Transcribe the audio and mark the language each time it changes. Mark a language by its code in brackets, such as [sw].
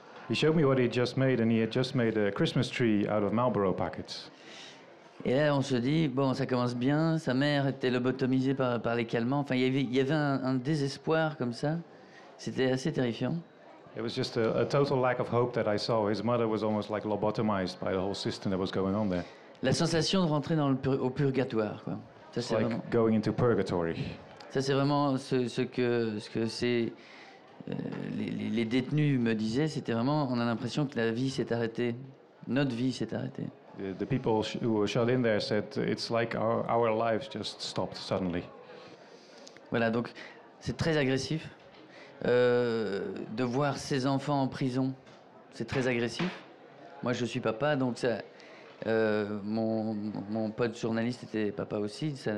[en] He showed me what he had just made, and he had just made a Christmas tree out of Marlboro packets. [fr] Et là, on se dit, bon, ça commence bien. Sa mère était lobotomisée par les calmants. Enfin, il y avait un désespoir comme ça. C'était assez terrifiant. [en] It was just a total lack of hope that I saw. His mother was almost like lobotomized by the whole system that was going on there. [fr] La sensation de rentrer au purgatoire, quoi. Ça, c'est [en] Like [fr] vraiment, [en] going into purgatory. [fr] ça, c'est vraiment ce que c'est. Les détenus me disaient, c'était vraiment, on a l'impression que la vie s'est arrêtée. Notre vie s'est arrêtée. [en] The people who were shut in there said it's like our lives just stopped suddenly. [fr] Voilà, donc c'est très agressif. De voir ses enfants en prison, c'est très agressif. Moi, je suis papa, donc ça, mon pote journaliste était papa aussi.